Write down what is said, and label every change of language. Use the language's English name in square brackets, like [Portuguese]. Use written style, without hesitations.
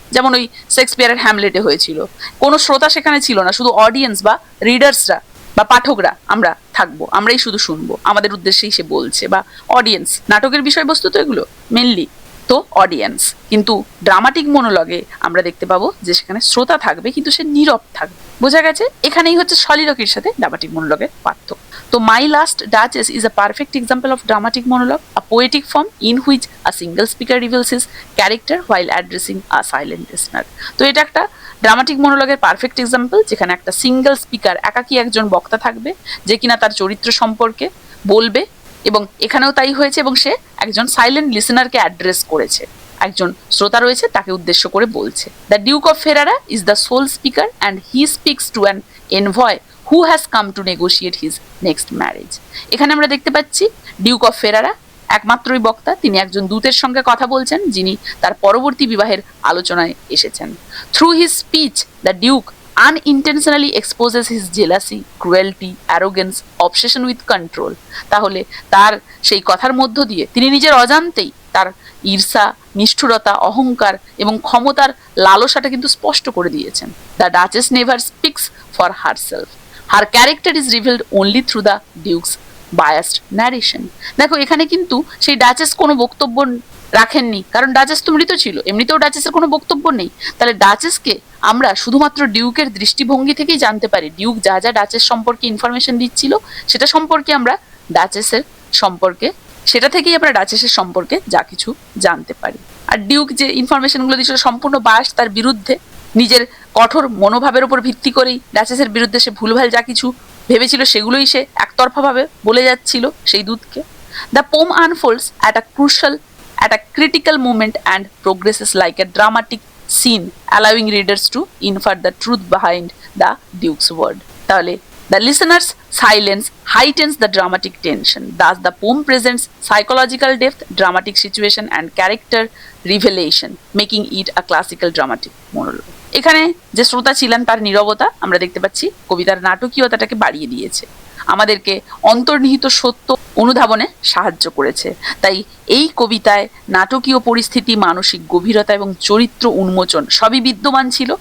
[Bangla] যেমন ওই শেক্সপিয়ারের হ্যামলেটে হয়েছিল, কোনো শ্রোতা সেখানে ছিল না, শুধু অডিয়েন্স বা রিডার্সরা বা পাঠকরা আমরা থাকবো, আমরাই শুধু শুনবো, আমাদের উদ্দেশ্যেই সে বলছে। বা অডিয়েন্স, নাটকের বিষয়বস্তু তো এগুলো মেনলি তো অডিয়েন্স, কিন্তু ড্রামাটিক মনোলগে আমরা দেখতে পাবো যে সেখানে শ্রোতা থাকবে কিন্তু সে নীরব থাকবে। বোঝা গেছে? এখানেই হচ্ছে সলিলগের সাথে ড্রামাটিক মনোলগের পার্থক্য। [English] তো My Last Duchess is a perfect example of dramatic monologue, a poetic form in which a single speaker reveals his character while addressing a silent listener. [Bangla] তো এটা একটা ড্রামাটিক মনোলগের পারফেক্ট এক্সাম্পল, যেখানে একটা সিঙ্গেল স্পিকার, একাকী একজন বক্তা থাকবে, যে কিনা তার চরিত্র সম্পর্কে বলবে, এবং এখানেও তাই হয়েছে, এবং সে একজন সাইলেন্ট লিসেনারকে অ্যাড্রেস করেছে, একজন শ্রোতা রয়েছে তাকে উদ্দেশ্য করে বলছে। [English] The Duke of Ferrara is the sole speaker and he speaks to an envoy who has come to negotiate his next marriage. [Bangla] এখানে আমরা দেখতে পাচ্ছি ডিউক অফ ফেরারা একমাত্রই বক্তা, তিনি একজন দূতের সঙ্গে কথা বলছেন যিনি তার পরবর্তী বিবাহের আলোচনায় এসেছেন। [English] Through his speech the duke unintentionally exposes his jealousy, cruelty, arrogance, obsession with control. [Bangla] তাহলে তার সেই কথার মধ্য দিয়ে তিনি নিজের অজান্তেই তার ঈর্ষা, নিষ্ঠুরতা, অহংকার এবং ক্ষমতার লালসাটা কিন্তু স্পষ্ট করে দিয়েছেন। [English] The Duchess never speaks for herself. Her character is revealed only through the Duke's biased narration. [Bangla] দেখো এখানে কিন্তু সেই ডাচেস কোনো বক্তব্য রাখেননি, কারণ ডাচেস তো মৃত ছিল, এমনিতেও ডাচেসের কোনো বক্তব্য নেই। তাহলে ডাচেসকে আমরা শুধুমাত্র ডিউকের দৃষ্টিভঙ্গি থেকেই জানতে পারি। ডিউক যা যা ডাচেস সম্পর্কে ইনফরমেশন দিচ্ছিল সেটা সম্পর্কে আমরা ডাচেসের সম্পর্কে সেটা থেকেই আমরা ডাচেসের সম্পর্কে যা কিছু জানতে পারি। আর ডিউক যে ইনফরমেশনগুলো দিচ্ছিল সম্পূর্ণ বায়াস, তার বিরুদ্ধে নিজের কঠোর মনোভাবের উপর ভিত্তি করেই ডাচেসের বিরুদ্ধে সে ভুলভাল যা কিছু ভেবেছিল সেগুলোই সে একতরফাভাবে বলে যাচ্ছিল সেই দূতকে। [English] The poem unfolds at a critical moment and progresses like a dramatic scene, allowing readers to infer the truth behind the Duke's word. [Bangla] তাহলে [English] the listener's silence heightens the dramatic tension. Thus, the poem presents psychological depth, dramatic situation, and character revelation, making it a classical dramatic monologue. [Bangla] এখানে যে শ্রোতা ছিলেন তার নীরবতা আমরা দেখতে পাচ্ছি কবিতার নাটকীয়তাটাকে বাড়িয়ে দিয়েছে, আমাদেরকে অন্তর্নিহিত সত্য অনুধাবনে সাহায্য করেছে। তাই এই কবিতায় নাটকীয় পরিস্থিতি, মানসিক গভীরতা এবং চরিত্র উন্মোচন সবই বিদ্যমান ছিল।